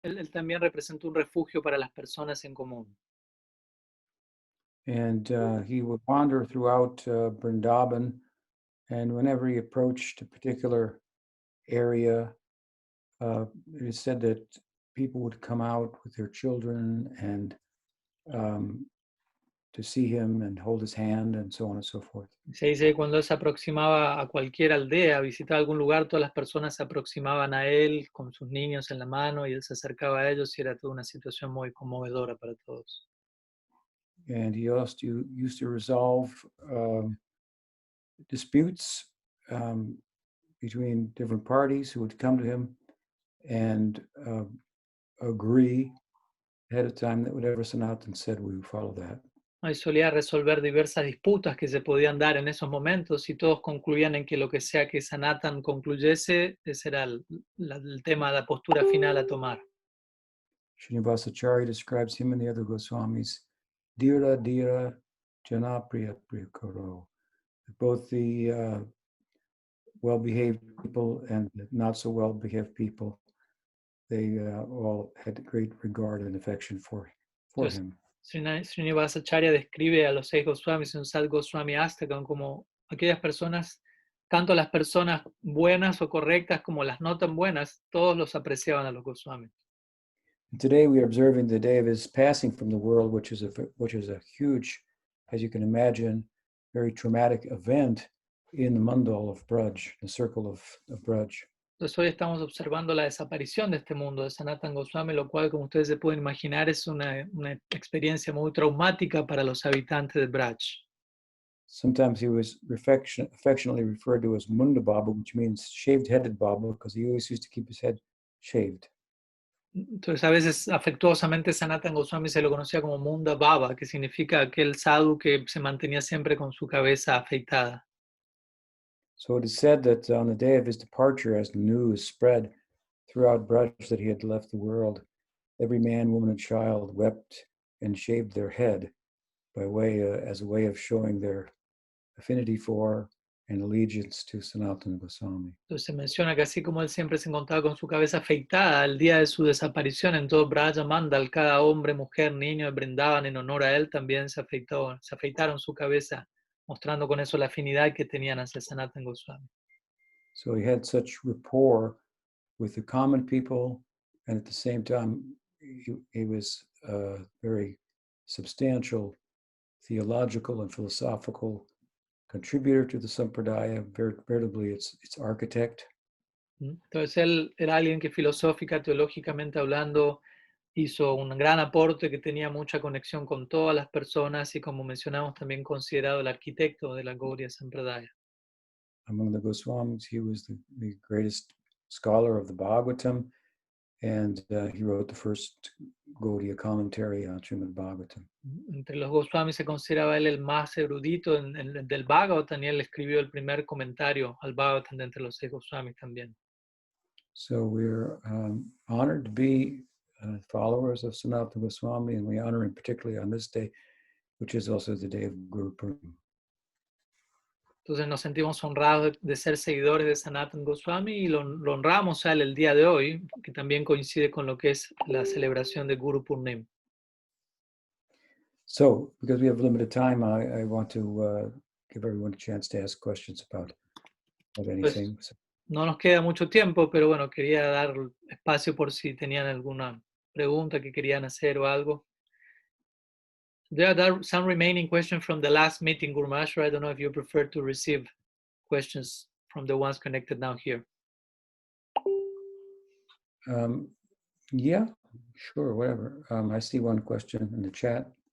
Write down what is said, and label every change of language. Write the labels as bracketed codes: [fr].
[es] Él también representa un refugio para las personas en común. [en] And he would wander throughout Vrindavan, and whenever he approached a particular area, it is said that people would come out with their children and to see him and hold his hand and so on and so forth. [es] Se dice que cuando él se aproximaba a cualquier aldea, visitaba algún lugar, todas las personas se aproximaban a él con sus niños en la mano y él se acercaba a ellos y era toda una situación muy conmovedora para todos. [en] And he also used to resolve disputes between different parties who would come to him and agree ahead of time that whatever Sanatan said, we would follow that. [es] Y solía resolver diversas disputas que se podían dar en esos momentos y todos concluían en que lo que sea que Sanatan concluyese, ese era el tema, la postura final a tomar. [en] Srinivasacharya describes him and the other Goswamis, Dira Dira Janapriya Priyakaro. Both the well-behaved people and the not so well-behaved people, they all had great regard and affection for [es] Entonces, [en] him. [es] Srinivasacharya describe a los 6 Goswamis en un Sad Goswami Astakam como aquellas personas, tanto las personas buenas o correctas como las no tan buenas, todos los apreciaban a los Goswamis. [en] And today we are observing the day of his passing from the world, which is a huge, as you can imagine, very traumatic event in the mandal of Braj, the circle of Braj. [es] Entonces hoy estamos observando la desaparición de este mundo de Sanatan Goswami, lo cual, como ustedes se pueden imaginar, es una experiencia muy traumática para los habitantes de Braj. [en] Sometimes he was affectionately referred to as Munda Baba, which means shaved-headed Baba, because he always used to keep his head shaved. [es] Entonces a veces afectuosamente Sanatan Goswami se lo conocía como Munda Baba, que significa aquel sadhu que se mantenía siempre con su cabeza afeitada. [en] So it is said that on the day of his departure, as the news spread throughout Braj that he had left the world, every man, woman, and child wept and shaved their head as a way of showing their affinity for and allegiance to Sanatana Goswami. [es] Entonces se menciona que así como él siempre se encontraba con su cabeza afeitada, el día de su desaparición en todo Braja Mandal, cada hombre, mujer, niño brindaban en honor a él, también se afeitaron su cabeza, mostrando con eso la afinidad que tenían hacia Sanatan Goswami. [en] So he had such rapport with the common people, and at the same time, he was a very substantial theological and philosophical contributor to the Sampradaya, veritably its architect. [es] Entonces él era alguien que filosófica, teológicamente hablando, hizo un gran aporte que tenía mucha conexión con todas las personas y, como mencionamos, también considerado el arquitecto de la Gaudiya Sampradaya. [en] Among the Goswamis, he was the greatest scholar of the Bhagavatam, and he wrote the first Gaudiya commentary on Srimad Bhagavatam. [es] Entre los Goswamis se consideraba él el más erudito del Bhagavatam y él escribió el primer comentario al Bhagavatam de entre los 6 Goswamis también. [en] So we're honored to be followers of Sanatana Goswami, and we honor him particularly on this day, which is also the day of Guru Purnima. [es] Entonces nos sentimos honrados de ser seguidores de Sanatan Goswami y lo honramos a él el día de hoy, que también coincide con lo que es la celebración de Guru Purnima. [en] So, because we have limited time, I want to give everyone a chance to ask questions about anything. [es] Pues, no nos queda mucho tiempo, pero bueno, quería dar espacio por si tenían alguna pregunta que querían hacer o algo. [en] There are some remaining questions from the last meeting, Guru Maharaj. I don't know if you prefer to receive questions from the ones connected now here. Yeah, sure, whatever. I see one question in the chat.